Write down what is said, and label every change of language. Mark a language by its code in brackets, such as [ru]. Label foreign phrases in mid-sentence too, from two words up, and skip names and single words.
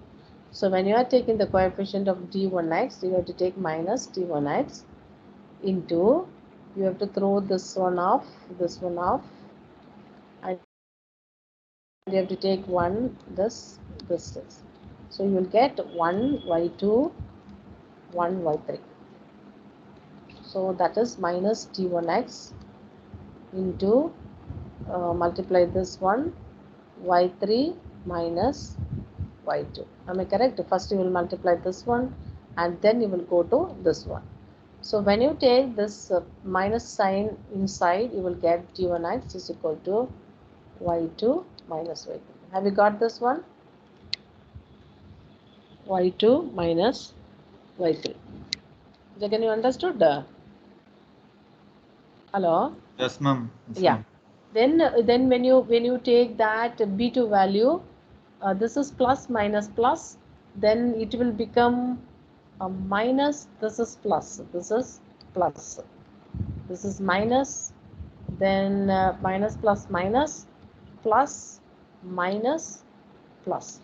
[en] So when you are taking the coefficient of d1x, you have to take minus d1x into, you have to throw this one off, and you have to take 1, this. So you will get 1 y2, 1 y3. So that is minus d1x into, multiply this one, y3 minus y2. Am I correct? First you will multiply this one and then you will go to this one. So when you take this minus sign inside, you will get d1x is equal to y2 minus y3. Have you got this one? y2 minus y3. Can you understood? Hello? Yes, ma'am. Yes, Yeah. ma'am. Then when you take that b2 value, this is plus minus plus, then it will become minus, this is plus, this is plus, this is minus, then minus plus minus, plus minus plus.